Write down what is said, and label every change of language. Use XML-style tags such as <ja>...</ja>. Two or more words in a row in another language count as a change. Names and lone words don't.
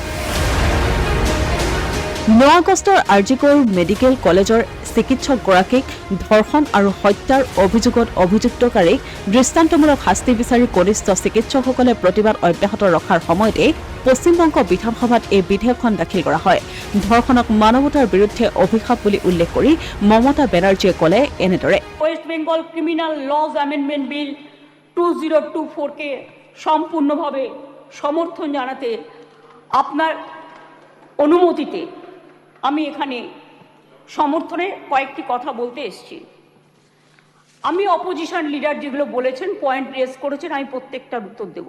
<as>9 আগষ্টৰ আৰজিকৰ মেডিকেল কলেজৰ চিকিৎসকগৰাকীক ধৰ্ষণ আৰু হত্যাৰ অভিযোগত অভিযুক্তকাৰীক দৃষ্টান্তমূলক শাস্তি বিচাৰি কনিষ্ঠ চিকিৎসকসকলে প্ৰতিবাদ অব্যাহত ৰখাৰ সময়তে পশ্চিমবংগ বিধানসভাত এই বিধেয়কখন দাখিল কৰা হয়। ধৰ্ষণক মানৱতাৰ বিৰুদ্ধে অভিশাপ বুলি উল্লেখ কৰি মমতা বেনাৰ্জীয়ে ক'লে এনেদৰে,</as> <bn>ওয়েস্ট বেঙ্গল ক্রিমিনাল লজ অ্যামেন্ডমেন্ট বিল 2024কে সম্পূর্ণভাবে সমর্থন জানাতে আপনার অনুমতিতে আমি এখানে সমর্থনে কয়েকটি কথা বলতে এসেছি। আমি</bn> <en>opposition leader</en> <bn>যেগুলো বলেছেন,</bn> <en>point raise</en> <bn>করেছেন, আমি প্রত্যেকটার উত্তর দেব।</bn>